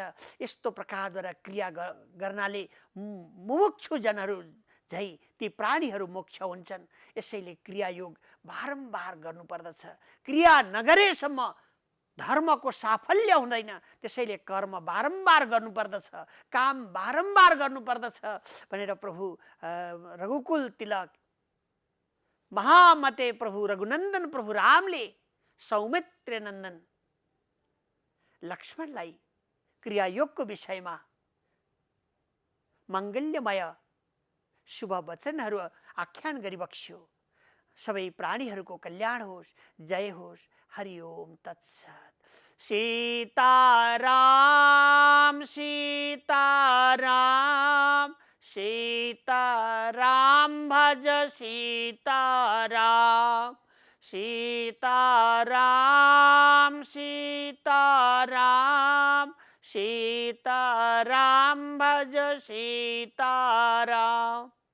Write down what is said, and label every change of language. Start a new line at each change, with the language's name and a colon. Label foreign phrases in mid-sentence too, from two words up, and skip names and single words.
Nepali: यस्तो प्रकारद्वारा क्रिया गर्नाले मुमुक्षु जनहरू झै ती प्राणीहरू मोक्ष हुन्छन्। यसैले क्रियायोग बारम्बार गर्नुपर्दछ। क्रिया नगरेसम्म धर्मको साफल्य हुँदैन। त्यसैले कर्म बारम्बार गर्नुपर्दछ, काम बारम्बार गर्नुपर्दछ भनेर प्रभु रघुकुल तिलक महामते प्रभु रघुनन्दन प्रभु रामले सौमित्र नन्दन लक्ष्मणलाई क्रियायोगको विषयमा मङ्गल्यमय शुभ वचनहरू आख्यान गरिबक्स्यो। सबै प्राणीहरूको कल्याण होस्, जय होस्।
Sanskrit: हरि ओम तत्सत। सीताराम सीताराम सीताराम भज सीताराम सीताराम सीताराम सीताराम भज सीताराम।